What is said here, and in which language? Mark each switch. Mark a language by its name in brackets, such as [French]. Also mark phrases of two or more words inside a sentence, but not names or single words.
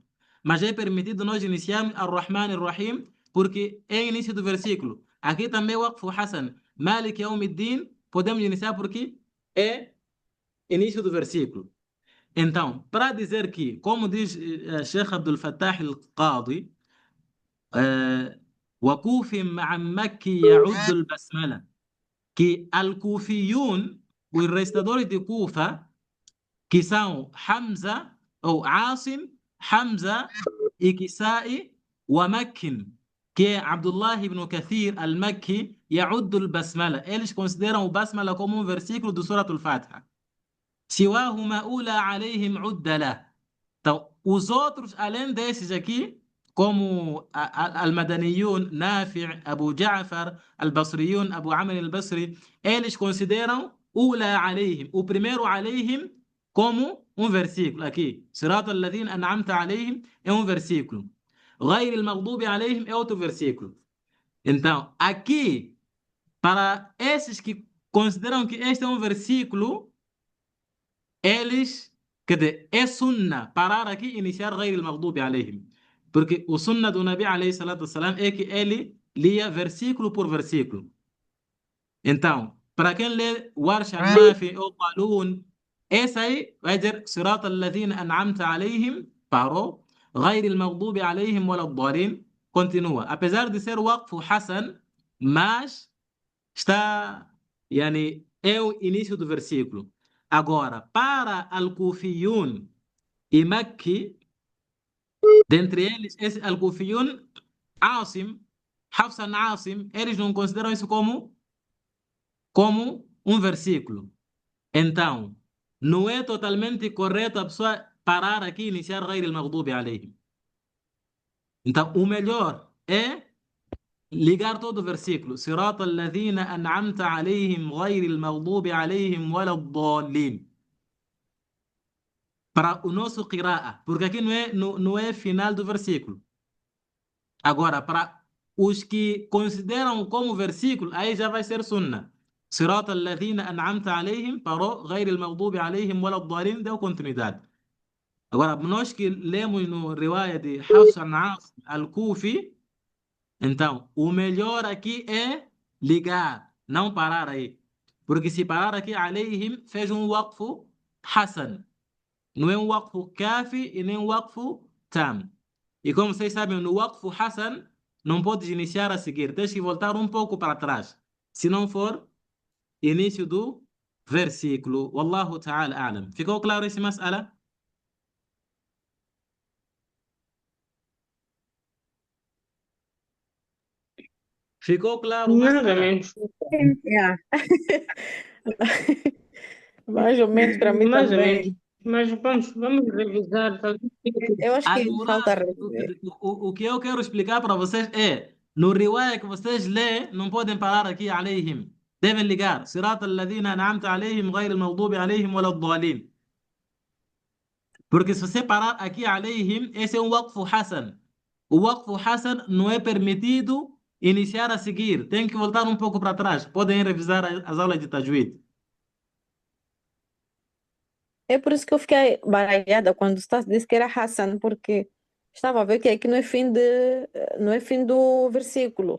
[Portuguese] Mas é permitido nós iniciarmos [Arabic] الرحمن الرحيم, [Portuguese] porque é início do versículo. Aqui também é [Arabic] وقف حسن. مالك يوم الدين, [Portuguese] podemos iniciar porque é início do versículo. Então, para dizer que, como diz Sheikh Abdul Fattah al-Qadi, [Arabic] وكوف مع مكي يعد البسملة, [Portuguese] que al-Kufiyun, os recitadores de Kufa, que são Hamza, ou Asim, Hamza e Kisai, [Arabic] ومكي, [Portuguese] que é Abdullah ibn Kathir al-Makki, [Arabic] يعد البسملة. [Portuguese] Eles consideram o Basmala como um versículo do Surah Al-Fatiha. [Arabic] سواهما أولى عليهم عد له. [Portuguese] Então, os outros, além desses aqui, como Al-Madaniyun, Nafi', Abu Ja'far, Al-Basriyun, Abu Amr al-Basri, eles consideram [Arabic] أولى عليهم, [Portuguese] o primeiro alayhim, como um versículo aqui. [Arabic] صراط الذين أنعمت عليهم [Portuguese] é um versículo. [Arabic] غير المغضوب عليهم [Portuguese] é outro versículo. Então, aqui, para esses que consideram que este é um versículo, eles, quer dizer, é sunna parar aqui e iniciar [Arabic] غير المغضوب عليهم. [Portuguese] Porque o sunna do Nabi [Arabic] عليه الصلاة والسلام [Portuguese] é que ele lia versículo por versículo. Então, para quem lê Warsh al-Nafi ou Qalun, esse aí vai dizer [Arabic] صراط الذين أنعمت عليهم, [Portuguese] parou, [Arabic] غير المغضوب عليهم ولا الضالين, [Portuguese] continua. Apesar de ser [Arabic] وقف حسن, [Portuguese] mas está, yani, é o início do versículo. Agora, para Al-Kufiyun e Makki, dentre eles, esse Al-Kufiyun, Asim, Hafsan Asim, eles não consideram isso como um versículo. Então, não é totalmente correto a pessoa parar aqui e iniciar [Arabic] غير المغضوب عليهم. [Portuguese] Então, o melhor é ligar todo o versículo. [Arabic] صراط الذين أنعمت عليهم غير المغضوب عليهم ولا الضالين. [Portuguese] Para o nosso qira'a, porque aqui não é final do versículo. Agora, para os que consideram como versículo, aí já vai ser sunna. [Arabic] صراط الذين أنعمت عليهم, parou, غير المغضوب عليهم ولا الضالين, [Portuguese] deu continuidade. Agora, nós que lemos no riwaya de Hafs al-Asim al-Kufi, então, o melhor aqui é ligar, não parar aí. Porque se parar aqui, عليهم fez um waqf Hasan. Não é um [Arabic] وقف كاف [Portuguese] e nem um [Arabic] وقف تام. [Portuguese] E como vocês sabem, no [Arabic] وقف حسن, [Portuguese] não podes iniciar a seguir. Tens que voltar um pouco para trás. Se não for início do versículo. [Arabic] والله تعالى أعلم. [Portuguese] Ficou claro esse mas'ala? Ficou claro o Mais ou mas'ala? menos. Yeah. Mais ou menos para mim Mais ou também. menos. Mas vamos revisar. Talvez fique- Eu acho que falta Al-Murad, rever. o que eu quero explicar para vocês é, no riwaya que vocês lê, não podem parar aqui عليهم. Devem ligar. [Arabic] صراط الذين أنعمت عليهم غير المغضوب عليهم ولا الضالين. [Portuguese] Porque se você parar aqui عليهم, esse é um [Arabic] وقف حسن. [Portuguese] O [Arabic] وقف حسن [Portuguese] não é permitido iniciar a seguir. Tem que voltar um pouco para trás. Podem revisar as aulas de Tajwid. É por isso que eu fiquei baralhada quando o Stas disse que era Hassan, porque estava a ver que aqui não é fim do versículo.